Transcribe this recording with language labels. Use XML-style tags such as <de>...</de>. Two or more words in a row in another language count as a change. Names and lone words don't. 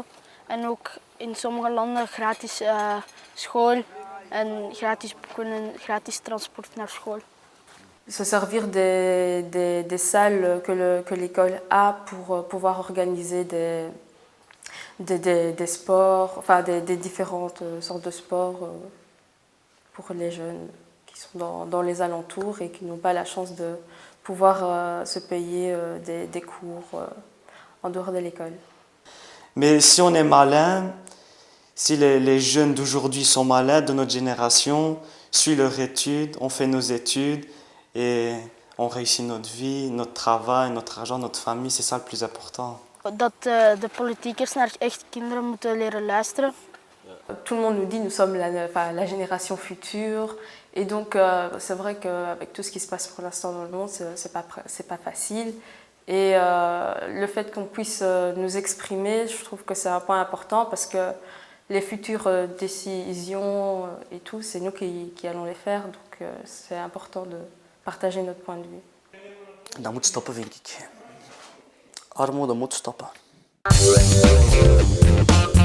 <nl>En ook in sommige landen gratis school en gratis boeken en gratis transport naar school.</nl> <fr>Se servir des salles que l'école a pour pouvoir organiser des sports, enfin des différentes sortes de sports pour les jeunes qui sont dans les alentours et qui n'ont pas la chance de pouvoir se payer des cours en dehors de l'école. Mais si on est malin, si les jeunes d'aujourd'hui sont malins, de notre génération, suivent leurs études, on fait nos études et on réussit notre vie, notre travail, notre argent, notre famille, c'est ça le plus important.</fr> <nl>Dat de politiekers naar echt kinderen moeten leren luisteren.</nl> <fr>Tout le monde nous dit nous sommes la génération future et donc c'est vrai qu'avec tout ce qui se passe pour l'instant dans le monde, c'est pas facile. Et le fait qu'on puisse nous exprimer, je trouve que c'est un point important parce que les futures décisions et tout, c'est nous qui allons les faire. Donc c'est important de partager notre point de vue.</fr> <nl>Dat moet stoppen, vind ik. Armoede moet stoppen.</nl>